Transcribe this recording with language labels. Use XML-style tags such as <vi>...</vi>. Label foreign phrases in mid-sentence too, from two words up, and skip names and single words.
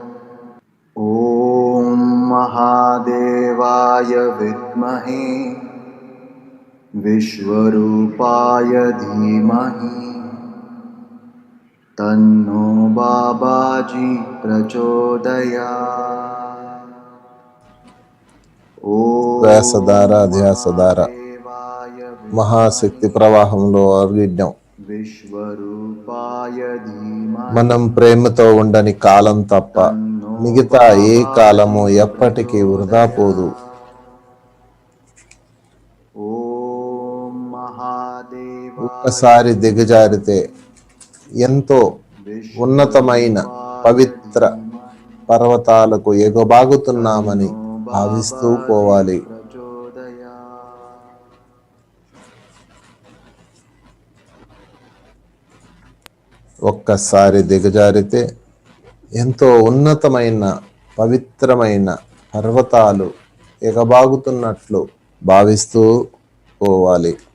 <sa>ॐ महादेवाय विद्महे विश्वरूपाय धीमहि तन्नो बाबाजी प्रचोदयात्। ॐ వ్యాసధార ధ్యాసధార महादेवाय</sa> <te>మహాశక్తి ప్రవాహంలో అర్విడ్డం.</te> <sa>विश्वरूपाय धीमहि</sa> <te>మనం ప్రేమతో ఉండని కాలం తప్ప మిగతా ఏ కాలము ఎప్పటికీ వృధా పోదు.</te> <sa>ॐ महादेवाय</sa> <te>ఒక్కసారి దిగజారితే ఎంతో ఉన్నతమైన పవిత్ర పర్వతాలకు ఎగబాగుతున్నామని భావిస్తూ పోవాలి. ఒక్కసారి దిగజారితే ఎంతో ఉన్నతమైన పవిత్రమైన పర్వతాలు ఎగబాగుతున్నట్లు భావిస్తూ పోవాలి.</te>